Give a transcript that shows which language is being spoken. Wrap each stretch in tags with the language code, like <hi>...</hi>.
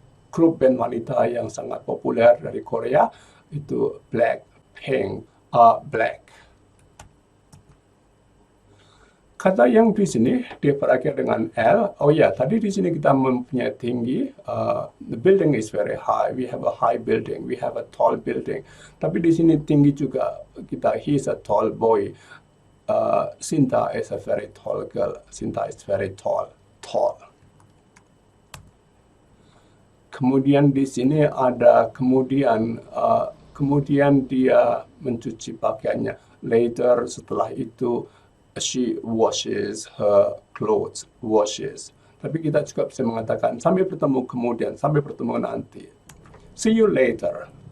<id>grup band wanita yang sangat populer dari Korea, itu Blackpink, Black. Kata yang di sini dia berakhir dengan L. Oh ya, tadi di sini kita mempunyai tinggi.</id> <en>The building is very high. We have a high building. We have a tall building.</en> <id>Tapi di sini tinggi juga.</id> <en>He's a tall boy. Sinta is a very tall girl. Sinta is very tall.</en> <id>Kemudian di sini ada kemudian dia mencuci pakaiannya.</id> <en>Later,</en> <id>setelah itu</id> <en>she washes her clothes.</en> <id>Tapi kita juga bisa mengatakan sampai bertemu kemudian, sampai bertemu nanti.</id> <en>See you later.</en>